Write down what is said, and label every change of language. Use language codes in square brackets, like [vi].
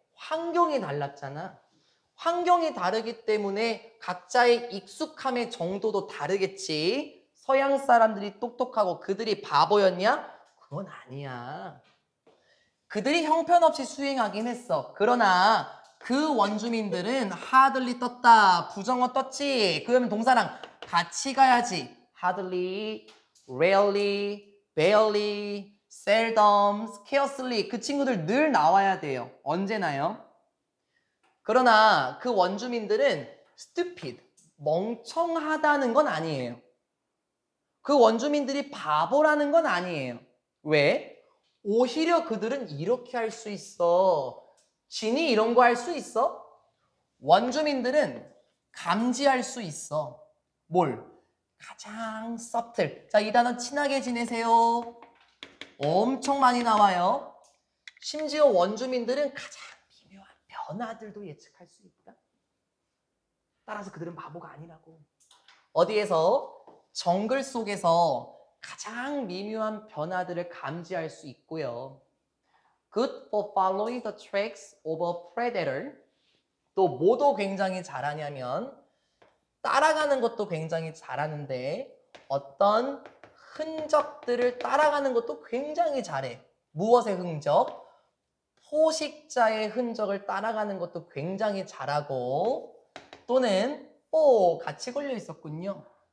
[ko] 환경이 달랐잖아. 환경이 다르기 때문에 각자의 익숙함의 정도도 다르겠지. 서양 사람들이 똑똑하고 그들이 바보였냐? 그건 아니야. 그들이 형편없이 수행하긴 했어. 그러나 그 원주민들은 hardly 떴다. 부정어 떴지. 그러면 동사랑 같이 가야지. [en] hardly, rarely, barely, seldom, scarcely. [ko] 그 친구들 늘 나와야 돼요. 언제나요? 그러나 그 원주민들은 stupid, 멍청하다는 건 아니에요. 그 원주민들이 바보라는 건 아니에요. 왜? 오히려 그들은 이렇게 할 수 있어. 진이 이런 거 할 수 있어? 원주민들은 감지할 수 있어. 뭘? 가장 subtle. 자, 이 단어 친하게 지내세요. 엄청 많이 나와요. 심지어 원주민들은 가장 미묘한 변화들도 예측할 수 있다. 따라서 그들은 바보가 아니라고. 어디에서? 정글 속에서 가장 미묘한 변화들을 감지할 수 있고요. [en] Good for following the tracks of a predator. [ko] 또 뭐도 굉장히 잘하냐면 따라가는 것도 굉장히 잘하는데 어떤 흔적들을 따라가는 것도 굉장히 잘해. 무엇의 흔적? 포식자의 흔적을 따라가는 것도 굉장히 잘하고 또는 같이 걸려 있었군요.